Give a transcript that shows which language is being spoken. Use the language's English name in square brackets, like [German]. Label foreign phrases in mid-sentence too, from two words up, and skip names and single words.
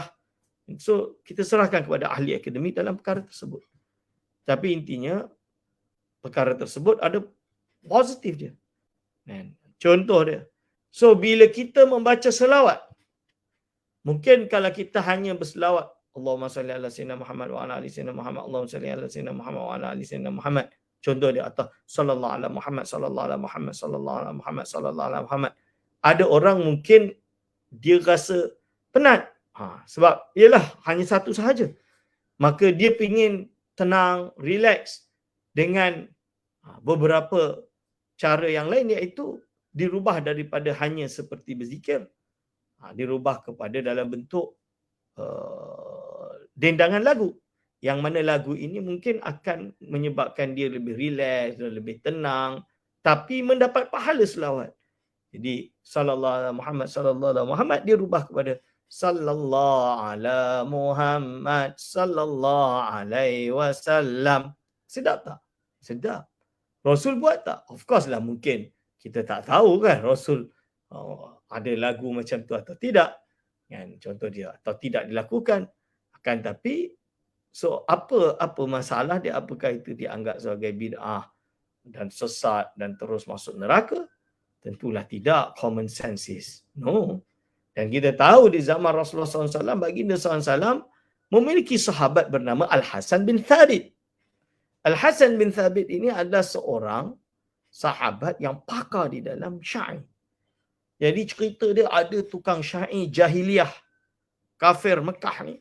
[Malay] So kita serahkan kepada ahli akademik dalam perkara tersebut. Tapi intinya perkara tersebut ada positif dia. Contoh dia. So bila kita membaca selawat, mungkin kalau kita hanya berselawat [Arabic] اللهم صل على سيدنا محمد وعلى آل سيدنا محمد، اللهم صل على سيدنا محمد وعلى آل سيدنا محمد. [Malay] Contoh dia atau [Arabic] صلى الله على محمد صلى الله على محمد صلى الله على محمد صلى الله على محمد. [Malay] Ada orang mungkin dia rasa penat. Sebab ialah hanya satu sahaja. Maka dia ingin tenang, relax dengan beberapa cara yang lain, iaitu dirubah daripada hanya seperti berzikir, dirubah kepada dalam bentuk dendangan lagu. Yang mana lagu ini mungkin akan menyebabkan dia lebih relax, lebih tenang, tapi mendapat pahala selawat. [Arabic] Jadi صلى الله عليه محمد صلى الله عليه محمد [Malay] dia rubah kepada [Arabic] صلى الله على محمد صلى الله عليه وسلم. [Malay] Sedap tak? Sedap. Rasul buat tak? [English] Of course [Malay] lah, mungkin kita tak tahu kan Rasul ada lagu macam tu atau tidak. Kan, contoh dia, atau tidak dilakukan. Akan tapi so apa masalah dia? Apakah itu dianggap sebagai bid'ah dan sesat dan terus masuk neraka? Tentulah tidak. [English] Common sense. No. [Malay] Dan kita tahu di zaman Rasulullah SAW, baginda SAW memiliki sahabat bernama Al-Hasan bin Thabit. Al-Hasan bin Thabit ini adalah seorang sahabat yang pakar di dalam syair. Jadi cerita dia, ada tukang syair jahiliyah kafir Mekah ni.